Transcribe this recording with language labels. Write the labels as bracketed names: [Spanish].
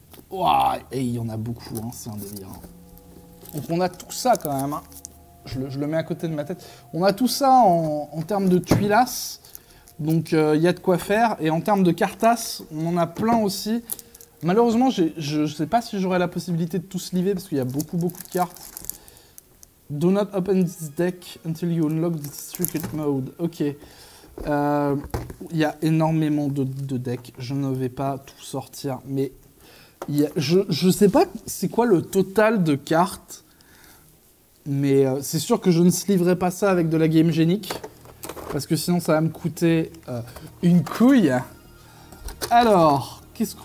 [French] Ouah, et il y en a beaucoup, hein, c'est un délire. Donc on a tout ça, quand même. Hein. Je le mets à côté de ma tête. On a tout ça en termes de tuilasses. Donc il y a de quoi faire. Et en termes de cartasses, on en a plein aussi. Malheureusement, je ne sais pas si j'aurai la possibilité de tous livrer parce qu'il y a beaucoup de cartes. [English] Do not open this deck until you unlock the secret mode. Ok. [French] Il y a énormément de decks. Je ne vais pas tout sortir. Mais je ne sais pas c'est quoi le total de cartes. Mais c'est sûr que je ne livrerai pas ça avec de la Game Genic. Parce que sinon, ça va me coûter une couille. Alors, qu'est-ce que...